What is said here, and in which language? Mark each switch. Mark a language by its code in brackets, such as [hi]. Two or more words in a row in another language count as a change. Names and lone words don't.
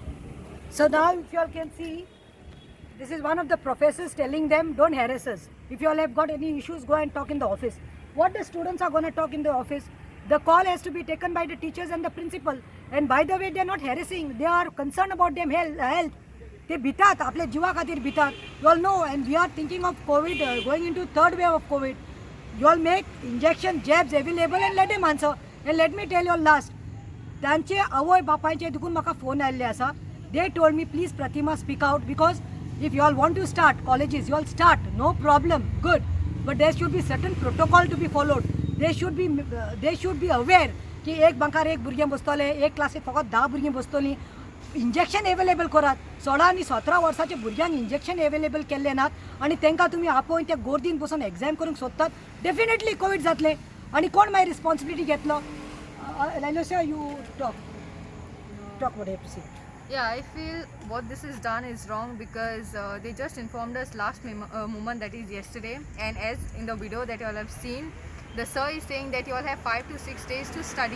[en] So now, if you all can see, this is one of the professors telling them, don't harass us. If you all have got any issues, go and talk in the office. What the students are going to talk in the office? The call has to be taken by the teachers and the principal. And by the way, they are not harassing. They are concerned about them health. [kok] They भितात, आपल्या जीवा खातीर भितात. [en] You all know, and we are thinking of COVID, going into third wave of COVID. You all make injection jabs available and let them answer. And let me tell you all last. [kok] तांचे आवय बापायचे देखून म्हाका फोन आयल्ले आसा. [en] They told me, please Pratima, speak out, because if you all want to start colleges, you all start, no problem, good. But there should be certain protocol to be followed. They should be aware [kok] की एक बंकार एक भुरगें बसतले, एक क्लासीक फकत 10 भुरगीं बसतलीं. [en] injection available [kok] करात. 16 आनी 17 वर्साचे भुरग्यांक [en] injection available [kok] केल्ले नात आनी तांकां तुमी आपोवन त्या गर्दीन बसून एग्जाम करूंक सोदतात. डेफिनेटली कोविड जातले आनी कोण मागीर रिस्पॉन्सिबिलिटी घेतलो. [en] Lailosia, you talk what you have to say. Yeah, I feel what this is done is wrong because they just informed us last moment, that is yesterday, and as in the video that you all have seen, the sir is saying that you all have 5 to 6 days to study.